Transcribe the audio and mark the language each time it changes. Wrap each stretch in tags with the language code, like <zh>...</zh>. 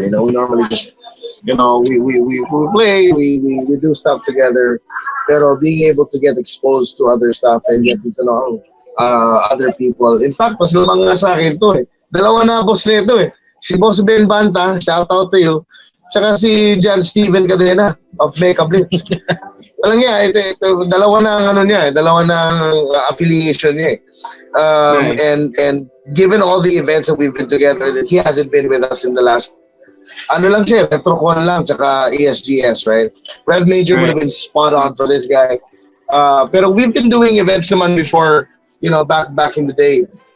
<en>You know, we normally just, we play, we do stuff together. Pero being able to get exposed to other stuff and get to know other people.</en> <tl>In fact, mas lamang nga sa akin to eh. Dalawa na boss nito eh.</tl> <en>Si Boss Ben Banta, shout out to you.</en> <tl>Tsaka si John Steven Cadena of Makeup Blitz. Alam niya, ito, dalawa na ang dalawa na ang affiliation niya eh.</tl> <en>Right. And given all the events that we've been together, that he hasn't been with us in the last,</en> <tl>lang siya, Retrocon lang, tsaka</tl> <en>ESGS, right? Rev Major would have been spot on for this guy. Pero we've been doing events naman before, back in the day.</en>